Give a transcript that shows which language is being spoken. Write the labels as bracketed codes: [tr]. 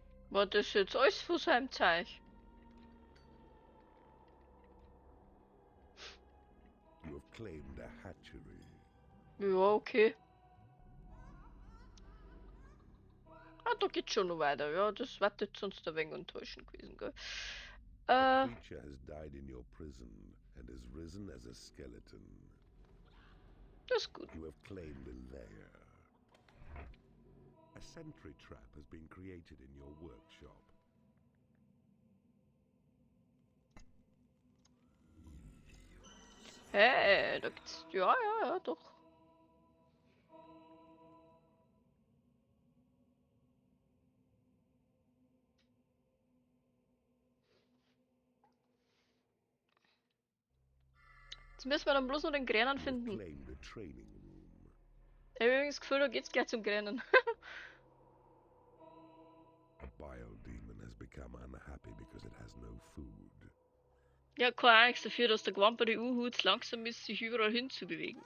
[de] war das jetzt alles von seinem Zeug? [en] You have claimed a hatchery. [de] Ja, okay. Ah, da geht's schon noch weiter. Ja, das wird jetzt sonst ein wenig enttäuschend gewesen, gell? [en] A creature has died in your prison and has risen as a skeleton. [de] Das ist gut. [en] You have claimed a lair. A sentry trap has been created in your workshop. [de] Hey, da gibt's. Ja, ja, ja, doch. Jetzt müssen wir dann bloß noch den Gränen [en] You have [de] finden. [en] claimed a training room. [de] Ich habe übrigens das Gefühl, da geht's gleich zum Gränen. [en] A bile demon has become unhappy because it has no food. [de] Ja, kein nichts dafür, dass der gewamperte Uhut langsam ist, sich überall hinzubewegen.